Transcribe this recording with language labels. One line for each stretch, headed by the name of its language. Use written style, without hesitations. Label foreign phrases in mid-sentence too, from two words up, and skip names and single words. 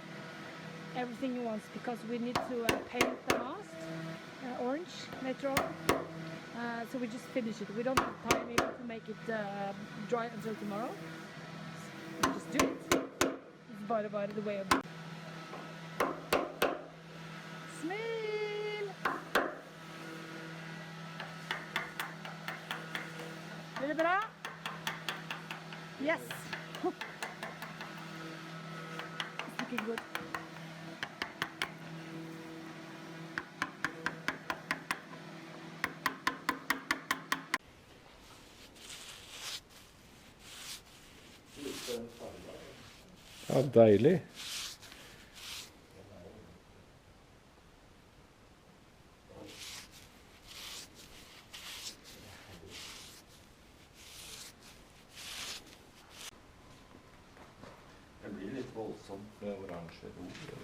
English: Everything you want, because we need to paint the mast orange later on. So we just finish it. We don't have time maybe to make it dry until tomorrow. So we just do it. It's by the way of it. Smell!
Norwegian: Blir det bra?
English: Yes! It's looking good.
Norwegian: Ja, deilig. Det blir litt voldsomt med oransje rot.